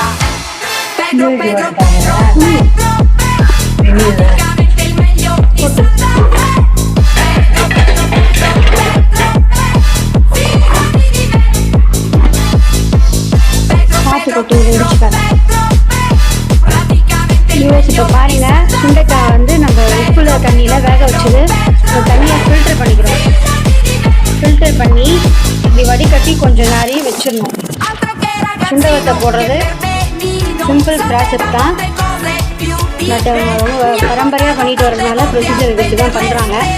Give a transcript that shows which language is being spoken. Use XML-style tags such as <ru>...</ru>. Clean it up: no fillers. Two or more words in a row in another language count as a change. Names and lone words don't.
<it>Pedro, Pedro, Pedro, Pedro, Pedro, praticamente il meglio di Santa Fe. Pedro, Pedro, Pedro, Pedro, fidati di me. Pedro, Pedro, Pedro, Pedro, praticamente il meglio di</it> <ta>பாருங்க, சுண்டைக்காய் வந்து நம்ம உப்புல தண்ணியில் வேக வச்சது அந்த தண்ணியை ஃபில்டர் பண்ணிக்கிறோம். ஃபில்டர் பண்ணி இப்படி வடிகட்டி கொஞ்சம் நேரம் வச்சிடணும். சுண்டை வத்தை போடுறது</ta> <en>simple process</en> <ta>தான். பட் அவங்க பரம்பரையாக பண்ணிட்டு வரதுனால ப்ரொசீஜர் இதுக்கு தான் பண்ணுறாங்க.</ta>